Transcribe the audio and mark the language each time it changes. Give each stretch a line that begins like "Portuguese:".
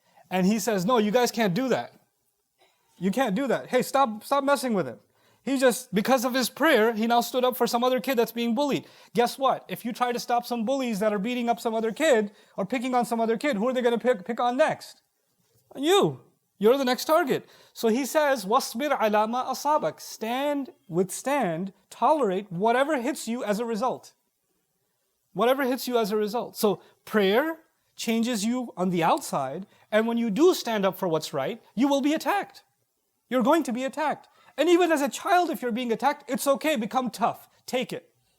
English: And he says, no, you guys can't do that. You can't do that. Hey, stop messing with him. He just, because of his prayer, he now stood up for some other kid that's being bullied. Guess what? If you try to stop some bullies that are beating up some other kid or picking on some other kid, who are they going to pick on next? You. You're the next target. So he says,
Arabic: وَاصْبِرْ عَلَى مَا أَصَابَكَ.
English: Stand, withstand, tolerate whatever hits you as a result. Whatever hits you as a result. So prayer changes you on the outside, and when you do stand up for what's right, you will be attacked. You're going to be attacked. And even as a child, if you're being attacked, it's okay, become tough. Take it.